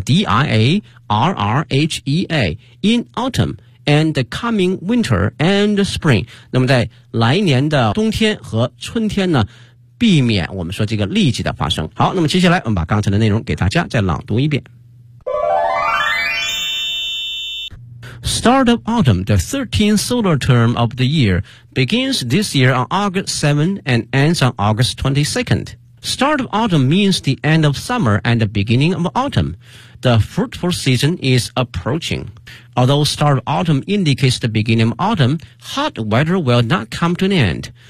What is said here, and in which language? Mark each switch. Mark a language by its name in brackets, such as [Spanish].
[English] D-I-A-R-R-H-E-A, in autumn, and the coming winter and spring. [Chinese] 那么在来年的冬天和春天呢，避免我们说这个痢疾的发生。好，那么接下来我们把刚才的内容给大家再朗读一遍。 [English] Start of autumn, the 13th solar term of the year, begins this year on August 7th and ends on August 22nd. Start of autumn means the end of summer and the beginning of autumn. The fruitful season is approaching. Although start of autumn indicates the beginning of autumn, hot weather will not come to an end.